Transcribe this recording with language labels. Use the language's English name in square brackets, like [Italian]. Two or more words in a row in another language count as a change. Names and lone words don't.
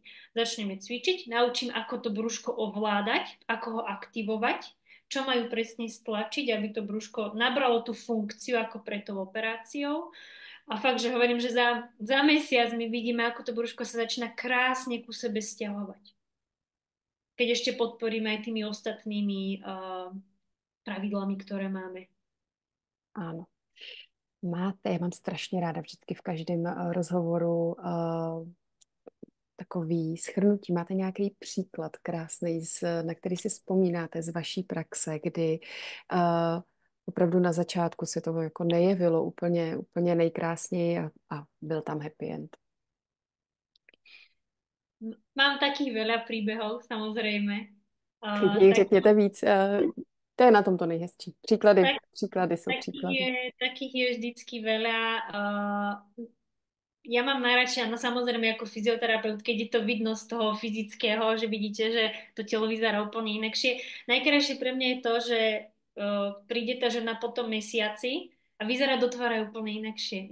[Slovak] Začneme cvičiť, naučím, ako to brúško ovládať, ako ho aktivovať, čo majú presne stlačiť, aby to brúško nabralo tú funkciu ako pred tou operáciou. A fakt, že hovorím, že za mesiac my vidíme, ako to brúško sa začína krásne ku sebe stiahovať. Keď ešte podporíme aj tými ostatnými pravidlami, ktoré máme. Ano. [Czech] Máte, já mám strašně ráda vždycky v každém rozhovoru takový shrnutí. Máte nějaký příklad krásný, na který si vzpomínáte z vaší praxe, kdy opravdu na začátku se to jako nejevilo úplně nejkrásněji a byl tam [English] happy end. [Slovak] Mám takých veľa príbehov, samozrejme. [Czech] Klidně Tak, řekněte víc. To je na tom to nejhezčí. Příklady, tak, příklady jsou příklady. [Slovak] takých je vždycky veľa. Ja mám najradšej, no samozrejme ako fyzioterapeut, keď je to vidno z toho fyzického, že vidíte, že to telo vyzerá úplne inakšie. Najkrajšie pre mňa je to, že príde tá žena po tom mesiaci a vyzerá do tváre úplne inakšie.